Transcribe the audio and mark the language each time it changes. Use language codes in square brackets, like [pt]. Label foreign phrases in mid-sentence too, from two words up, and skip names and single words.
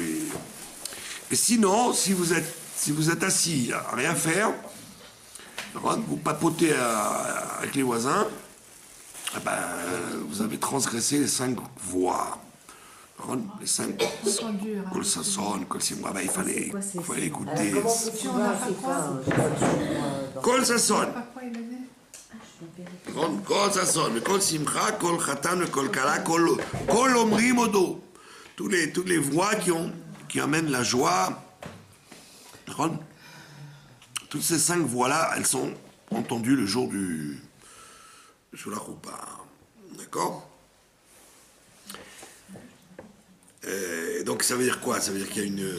[fr] Et sinon, si vous êtes assis à rien faire, vous papotez avec les voisins, vous avez transgressé les 5 voix. Les 5 [he] קול ששון, קול שמחה, [fr] il fallait écouter. [he] קול ששון. קול ששון, קול שמחה, קול חתן, קול כלה, קול אומרים הודו. [fr] Toutes les voix qui amènent la joie. Toutes ces 5 voix-là, elles sont entendues le jour sur la roupa. D'accord? Donc ça veut dire quoi? Ça veut dire qu'il y a une...